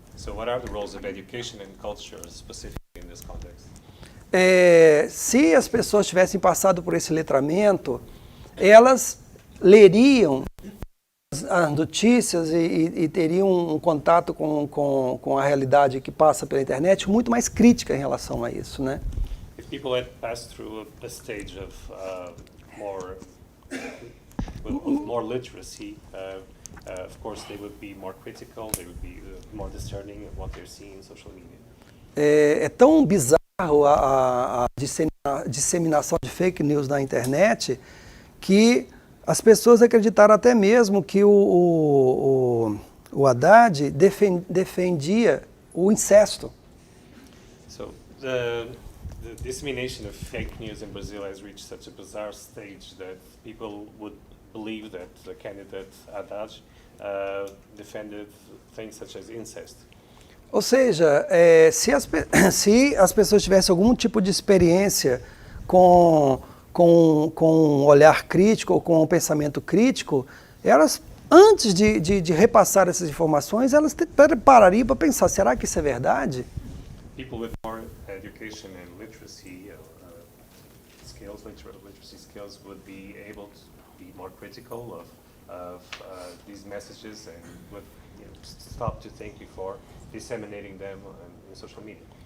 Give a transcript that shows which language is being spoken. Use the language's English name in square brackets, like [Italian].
[English] So what are the roles of education and culture specifically in this context? [Portuguese] Se as pessoas tivessem passado por esse letramento, elas leriam as notícias e teriam um contato com a realidade que passa pela internet muito mais crítica em relação a isso, né? [English] If people had passed through a stage of more literacy, of course they would be more critical, they would be more discerning of what they're seeing in social media. [Portuguese] É tão bizarro a disseminação de fake news na internet que as pessoas acreditaram até mesmo que o Haddad defendia o incesto. [English] So the dissemination of fake news in Brazil has reached such a bizarre stage that people would believe that the candidate Haddad defended things such as incest. [Portuguese] Ou seja, se as pessoas tivessem algum tipo de experiência com um olhar crítico ou com um pensamento crítico, elas, antes de repassar essas informações, elas parariam para pensar, será que isso é verdade? [English] People with more education and literacy skills, literacy skills, would be able to be more critical of these messages and would stop to think before disseminating them in social media.